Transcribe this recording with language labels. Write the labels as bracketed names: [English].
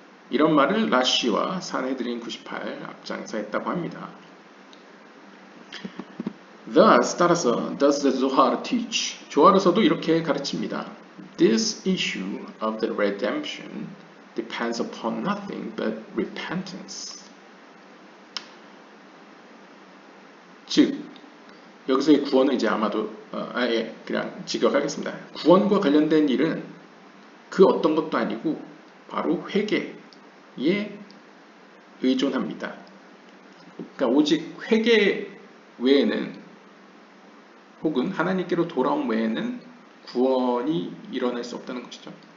[Korean] 이런 말을 라쉬와 산헤드린 98 앞장에서 했다고 합니다. [English] Thus, [Korean] 따라서 [English] does the Zohar teach. [Korean] 조하르서도 이렇게 가르칩니다. [English] This issue of the redemption depends upon nothing but repentance. [Korean] 즉, 여기서의 구원은 이제 아마도 그냥 직역하겠습니다. 구원과 관련된 일은 그 어떤 것도 아니고 바로 회개에 의존합니다. 그러니까 오직 회개 외에는 혹은 하나님께로 돌아온 외에는 구원이 일어날 수 없다는 것이죠.